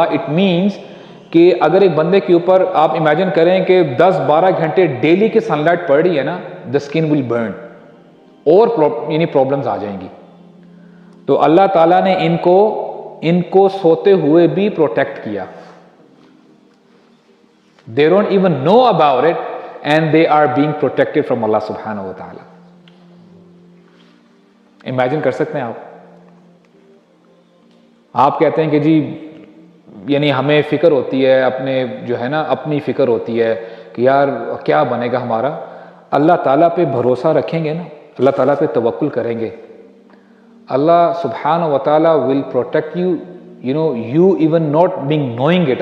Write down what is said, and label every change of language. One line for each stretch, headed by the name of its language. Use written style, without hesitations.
Urdu: It means کہ اگر ایک بندے کے اوپر آپ امیجن کریں کہ 10-12 گھنٹے ڈیلی کی سن لائٹ پڑ رہی ہے نا،
English: the skin will burn
Urdu: اور پرابلمز آ جائیں گی. تو اللہ تعالیٰ نے ان کو سوتے ہوئے بھی پروٹیکٹ کیا.
English: They don't even know about it and they are being protected from Allah subhanahu wa ta'ala.
Urdu: Imagine کر سکتے ہیں آپ کہتے ہیں کہ جی ہمیں فکر ہوتی ہے اپنی فکر ہوتی ہے کہ یار کیا بنے گا ہمارا. اللہ تعالیٰ پہ بھروسہ رکھیں گے نا، اللہ تعالیٰ پہ توکل کریں گے، اللہ سبحانہ و تعالیٰ
English: will protect you, you even not being knowing it.